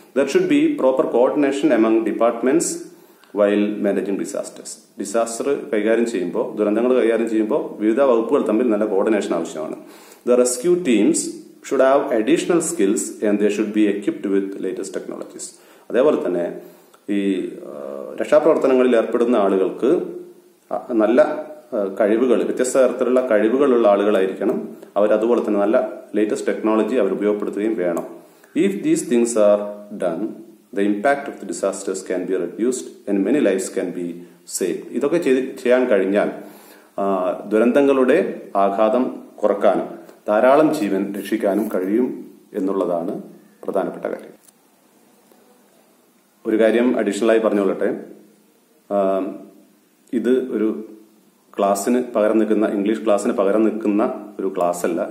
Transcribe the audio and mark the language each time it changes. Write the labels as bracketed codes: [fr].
[en] There should be proper coordination among departments while managing disasters. [ml] Disaster കൈകാര്യം ചെയ്യുമ്പോൾ, ദുരന്തങ്ങൾ കൈകാര്യം ചെയ്യുമ്പോൾ വിവിധ വകുപ്പുകൾ തമ്മിൽ നല്ല കോർഡിനേഷൻ ആവശ്യമാണ്. [en] The rescue teams should have additional skills and they should be equipped with latest technologies. [ml] അതേപോലെ തന്നെ ഈ രക്ഷാപ്രവർത്തനങ്ങളിൽ ഏർപ്പെടുന്ന ആളുകൾക്ക് നല്ല കഴിവുകൾ, വ്യത്യസ്ത തരത്തിലുള്ള കഴിവുകളുള്ള ആളുകളായിരിക്കണം. അവരതുപോലെ തന്നെ നല്ല ലേറ്റസ്റ്റ് ടെക്നോളജി അവർ ഉപയോഗപ്പെടുത്തുകയും വേണം. [en] If these things are done, the impact of the disasters can be reduced and many lives can be saved. [ml] ഇതൊക്കെ ചെയ്യാൻ കഴിഞ്ഞാൽ ദുരന്തങ്ങളുടെ ആഘാതം കുറക്കാനും ധാരാളം ജീവൻ രക്ഷിക്കാനും കഴിയും എന്നുള്ളതാണ് പ്രധാനപ്പെട്ട കാര്യം. ഒരു കാര്യം അഡീഷണലായി പറഞ്ഞുകൊള്ളട്ടെ. ഇത് ഒരു ക്ലാസ്സിന് പകരം നിൽക്കുന്ന, ഇംഗ്ലീഷ് ക്ലാസ്സിന് പകരം നിൽക്കുന്ന ഒരു ക്ലാസ് അല്ല.